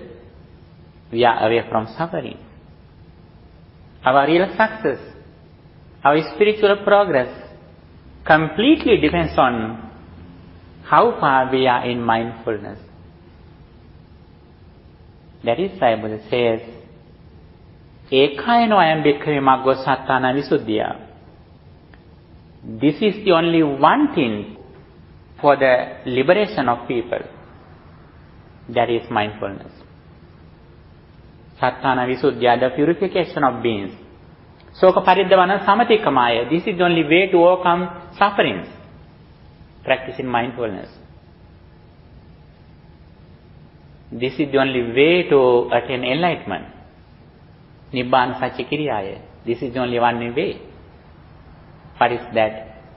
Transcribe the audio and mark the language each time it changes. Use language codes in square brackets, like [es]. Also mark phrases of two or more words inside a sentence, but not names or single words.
[en] We are away from suffering. Our real success, our spiritual progress completely depends on how far we are in mindfulness. That is why Buddha says, [pi] Ekayano ayam bhikkhave maggo sattana visuddhya. [en] This is the only one thing for the liberation of people. That is mindfulness. [pi] Sattana visuddhya, [en] the purification of beings. [pi] Soka paridhavana samatikamaya. [en] This is the only way to overcome sufferings. Practicing mindfulness. This is the only way to attain enlightenment. [pi] Nibbana sachikiriyaya. [en] This is the only one way. What is that?